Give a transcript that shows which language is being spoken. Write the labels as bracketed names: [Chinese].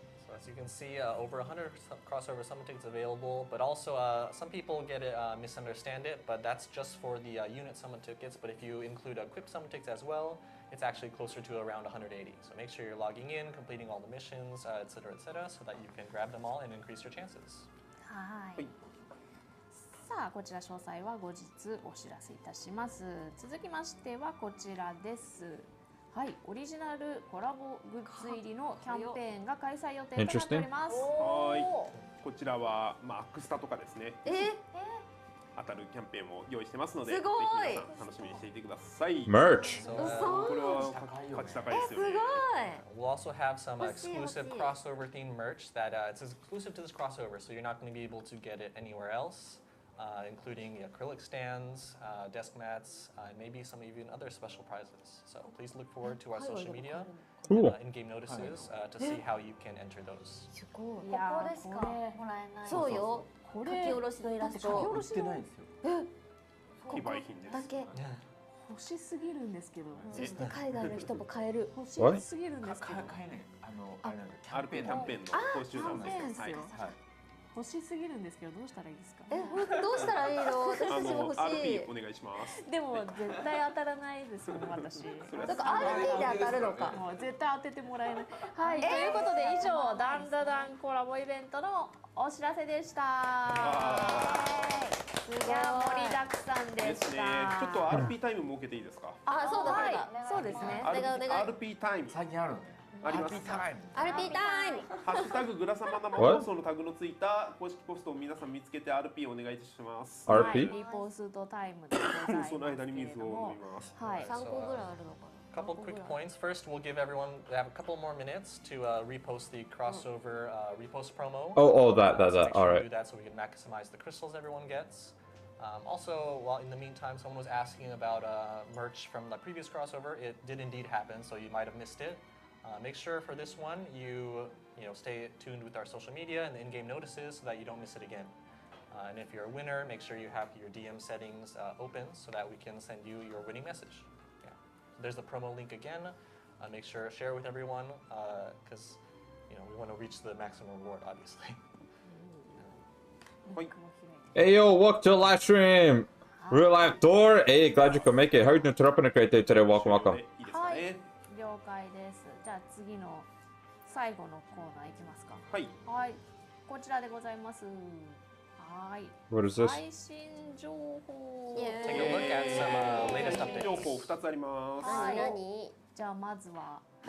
[English] So as you can see, over 100 crossover summon tickets available, but also some people get it, misunderstand it, but that's just for the unit summon tickets. But if you include equipped summon tickets as well, it's actually closer to around 180. So make sure you're logging in, completing all the missions, etc., so that you can grab them all and increase your chances. [Japanese] はい。さあこちら詳細は後日お知らせいたします。続きましてはこちらです。はい、オリジナルコラボグッズ入りのキャンペーンが開催予定となっております。はい。こちらはまあアクスタとかですね。え当たるキャンペーンも用意してますので、すごいぜひ皆さん楽しみにしていてください。 [English] Merch. So, [Japanese] これは価値高いですよね。 [English] we'll also have some exclusive [Japanese] 欲しい。 [English] crossover themed merch that it's exclusive to this crossover, so you're not going to be able to get it anywhere else. including acrylic stands, desk mats, and maybe some even other special prizes. So please look forward to our social media Cool. and in-game notices to see how you can enter those. [Japanese] すごい。ここでしかもらえない。そうよ。こ書き下ろしのイラスト。書き下ろしの非売品です。だけ。欲しすぎるんですけど。そして海外の人も買える。欲しすぎるんですけど。買えない。あれなんだ。キャンペーンの講習なんですよ。欲しすぎるんですけどどうしたらいいですか。どうしたらいいの？私たちも欲しい。 RP お願いします。でも絶対当たらないですもん私。だから RP で当たるのか。もう絶対当ててもらえない。はい、ということで以上ダンダダンコラボイベントのお知らせでした。いや盛りだくさんでした。ちょっと RP タイム設けていいですか。あ、そうだそうですね。お願いお願い。 RP タイム最近あるのね。あります。 RP タイム。ハッシュタググラサマ生放送のタグのついた公式ポストを皆さん見つけて RP お願いします。はい、リポストタイムでございます。その間に水を飲みます。はい。 3個ぐらいあるのかな。 [English] Couple quick points. First, we'll give everyone have a couple more minutes to repost the crossover repost promo. That. All right. Do that so we can maximize the crystals everyone gets. Also, while in the meantime, someone was asking about merch from the previous crossover. It did indeed happen, so you might have missed it. Make sure for this one you stay tuned with our social media and the in-game notices so that you don't miss it again. And if you're a winner, make sure you have your DM settings open so that we can send you your winning message. Yeah. There's the promo link again. Make sure share it with everyone because we want to reach the maximum reward, obviously. Hey yo, welcome to the live stream. Real life door. Hey, glad you could make it. How are you doing today? Welcome. [Japanese] はい。了解です。じゃあ次の最後のコーナーいきますか。はい。はい。こちらでございます。はい。 [English] What is this? [Japanese] 最新情報。 [English] Take a look at some latest updates. [Japanese] 情報2つあります。はい。じゃあまずは。